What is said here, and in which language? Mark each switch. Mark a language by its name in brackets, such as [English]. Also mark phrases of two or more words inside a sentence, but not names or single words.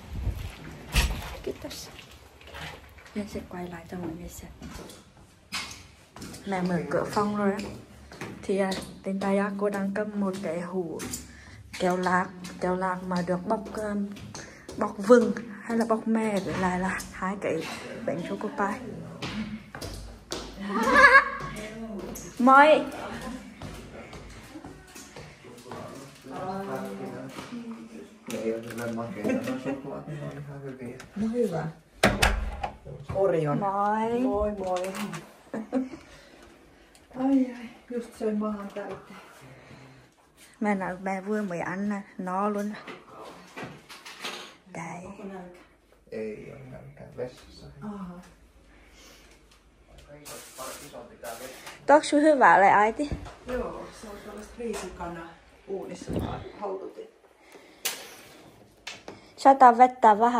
[Vietnamese] Mình sẽ quay lại cho mọi người xem. Mẹ mở cửa phòng rồi á. Thì trên tay cô đang cầm một cái hũ kẹo lạc mà được bọc vừng hay là bọc me, với lại là 2 cái bánh choco pie. [Finnish] Moi. No hyvä. Orion. Moi. Moi moi. Ai, just söin mahan täyteen. [Vietnamese] Mẹ nói mẹ vừa mới ăn nè, no luôn. Đấy. [Finnish] Ei ole nälkää vessassa. Tuoksu hyvää le äiti? Joo, se on tällaista riisikana uunissa haututin. Sataa vettä vähän.